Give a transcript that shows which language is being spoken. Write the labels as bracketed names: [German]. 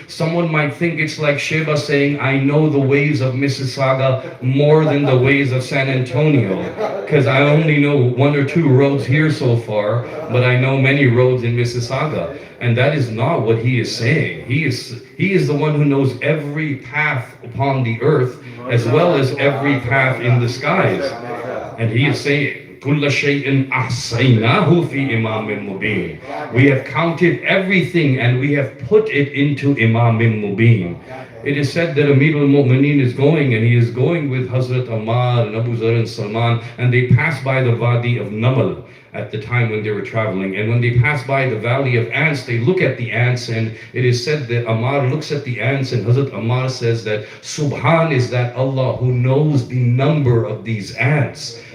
[English] Someone might think it's like Shaeba saying, I know the ways of Mississauga more than the ways of San Antonio, because I only know 1 or 2 roads here so far, but I know many roads in Mississauga. And that is not what he is saying. He is the one who knows every path upon the earth as well as every path in the skies. And he is saying, [Arabic] كُلَّ شَيْءٍ أَحْصَيْنَاهُ فِي إِمَامٍ مُبِينٍ. [English] We have counted everything and we have put it into Imam Mubin. It is said that Amir al-Mu'mineen is going, and he is going with Hazrat Ammar and Abu Zar and Salman, and they pass by the Wadi of Namal at the time when they were traveling. And when they pass by the valley of ants, they look at the ants, and it is said that Ammar looks at the ants, and Hazrat Ammar says that Subhan is that Allah who knows the number of these ants.